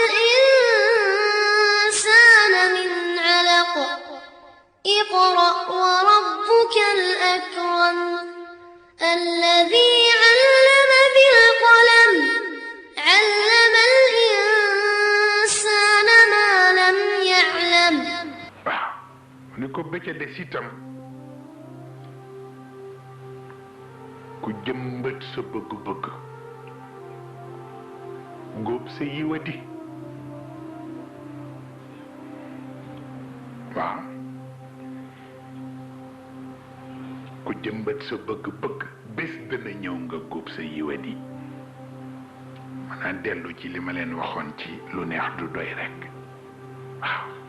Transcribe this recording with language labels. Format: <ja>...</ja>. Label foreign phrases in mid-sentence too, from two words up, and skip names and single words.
<ar>الإنسان من علق اقرأ وربك الأكرم الذي علم بالقلم علم الإنسان ما لم يعلم</ar> <wo>ni ko bëcc des itam ku jëmbët sa bëgg-bëgg góob sa yiwati waaw ku jëmbët sa bëgg-bëgg bés dana ñëw nga góob sa yiwati maanaam dellu ci li ma leen waxoon ci lu neex du doy rekk waaw</wo>